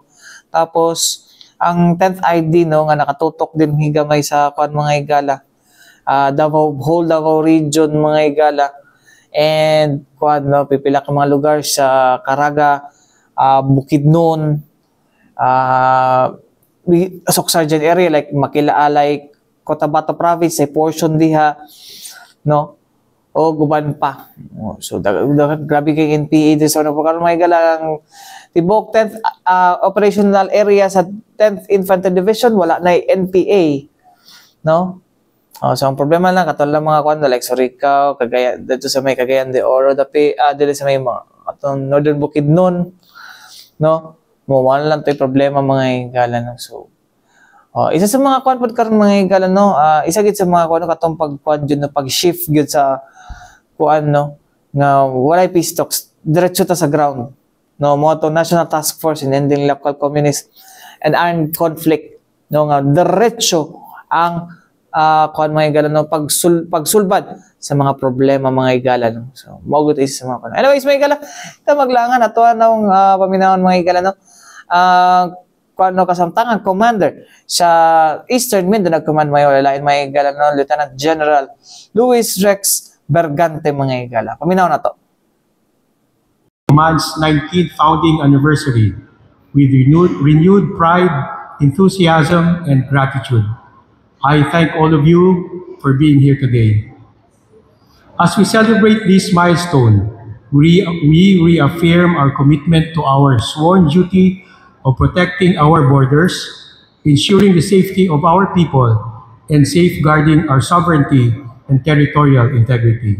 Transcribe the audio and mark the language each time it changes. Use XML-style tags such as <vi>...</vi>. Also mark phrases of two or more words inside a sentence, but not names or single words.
<ceb>Tapos ang 10th ID, no, nga nakatutok din higamay sa kwan mga higala,</ceb> <en>whole Davao region</en> <ceb>mga higala, and kwan, no, pipila ka mga lugar sa Caraga, Bukidnon, Soksarjan area like Makilaalay, Cotabato province, ay portion diha, no, o guban pa. So grabe kay NPA din sa karon mga higala. Ang tibok</ceb> <en>10th operational area</en> <ceb>sa 10th Infantry Division wala na NPA, no. So ang problema lang katulad mga kwan like Surigao, Cagayan, dito sa may Cagayan de Oro, dili sa may atong Northern Bukidnon, no, mo wala lang tay problema mga higala, no. So isa sa mga kwan pod karon mga higala, no, isa gid sa mga kwan katong pagkwan jud na pag-shift gyud sa kwan, no, nga walay</ceb> <en>peace talks</en> <ceb>diretso ta sa ground, no, mo to National Task Force in Ending Local Communist and Armed Conflict, no, nga diretso ang kwan mga higala, no, pagsulbad sa mga problema mga higala, no. So mao gud isa sa mga kwan. Anyways mga higala, ta maglangan ato anong paminawon mga higala, no, kuno kasamtangan commander sa Eastern Mindanao Command Mayor lain mga higala, no, Lieutenant General Luis Rex Bergante mga higala. Paminaw na to.</ceb> <en>Command's 19th founding anniversary with renewed pride, enthusiasm, and gratitude. I thank all of you for being here today. As we celebrate this milestone, we reaffirm our commitment to our sworn duty of protecting our borders, ensuring the safety of our people, and safeguarding our sovereignty and territorial integrity.</en>